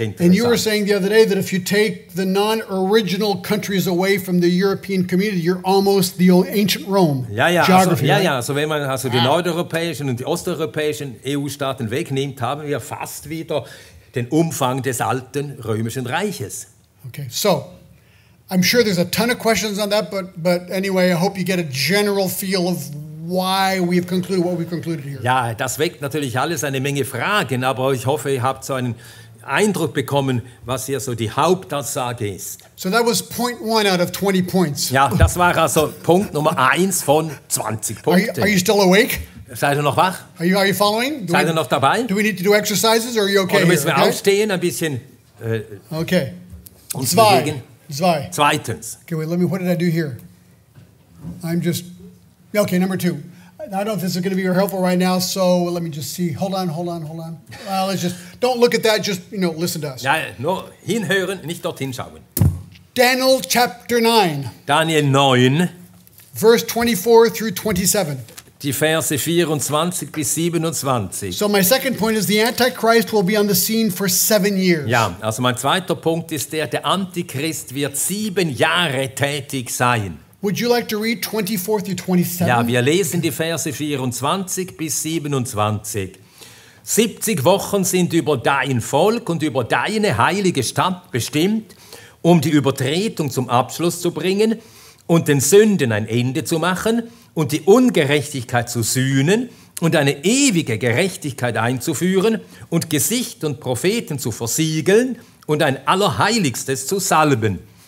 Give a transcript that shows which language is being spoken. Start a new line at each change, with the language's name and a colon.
English: And you were
German: interessant.
English: saying the other day that if you take the non-original countries away from the European community, you're almost the ancient Rome geography. Right?
German: Also wenn man die nordeuropäischen und die osteuropäischen EU-Staaten wegnimmt, haben wir fast wieder den Umfang des alten römischen Reiches.
English: Okay, so I'm sure there's a ton of questions on that, but anyway, I hope you get a general feel of why we've concluded what we've concluded here.
German: Ja, das weckt natürlich alles eine Menge Fragen, aber ich hoffe, ihr habt so einen Eindruck bekommen, was hier so die Hauptaussage ist.
English: So that was point 1 out of 20 points.
German: Ja, das war also Punkt Nummer 1 von 20 Punkten.
English: Are you still awake?
German: Seid ihr noch wach?
English: Are you following?
German: Seid ihr noch dabei?
English: Do we need to do exercises or are you okay?
German: Oder müssen wir
English: here, okay?
German: aufstehen, ein bisschen
English: Okay.
German: uns bewegen? Zwei. Zweitens.
English: Okay, wait, what did I do here? Okay, number 2. I don't know if this is going to be helpful right now, so let me just see. Hold on. Don't look at that, just, listen to us.
German: Ja, nur hinhören, nicht dorthin schauen.
English: Daniel chapter 9,
German: Daniel 9,
English: verse 24 through 27.
German: die Verse 24 bis 27.
English: So my second point is the Antichrist will be on the scene for 7 years.
German: Ja, also mein zweiter Punkt ist der Antichrist wird 7 Jahre tätig sein.
English: Would you like to read 24 through 27?
German: Ja, wir lesen die Verse 24 bis 27. 70 Wochen sind über dein Volk und über deine heilige Stadt bestimmt, um die Übertretung zum Abschluss zu bringen und den Sünden ein Ende zu machen und die Ungerechtigkeit zu sühnen und eine ewige Gerechtigkeit einzuführen und Gesicht und Propheten zu versiegeln und ein Allerheiligstes zu salben.